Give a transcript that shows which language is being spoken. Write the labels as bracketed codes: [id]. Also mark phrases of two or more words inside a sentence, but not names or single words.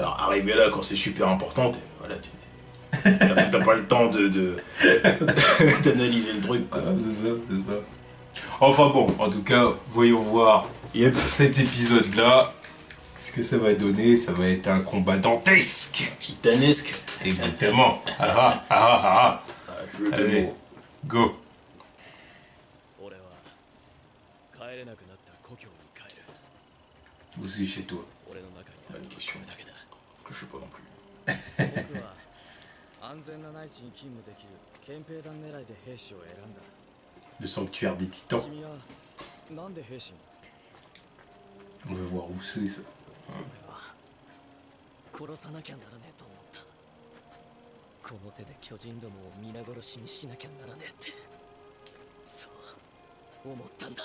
[fr] Alors arrivé là quand c'est super important, voilà, t'as pas le temps d'analyser le truc, quoi. Ah, c'est ça. Enfin bon, en tout cas, voyons voir Yep. cet épisode-là. Ce que ça va donner, ça va être un combat dantesque. Titanesque. Exactement. Ah ah ah ah ah. Jeu de Allez, mots. go. [ja] 俺は帰れなくなった故郷に帰る。 [fr] Aussi chez toi. [ja] 俺の中にあるのはこれだけだ。 [fr] Je sais pas non plus. [ja] 僕は安全な内地に勤務できる憲兵団狙いで兵士を選んだ。 [fr] Le sanctuaire des titans. [ja] 君はなんで兵士に？ [fr] On veut voir où c'est ça. [ja] 俺は殺さなきゃならねえと思った。この手で巨人どもを皆殺しにしなきゃならねえって。そう思ったんだ。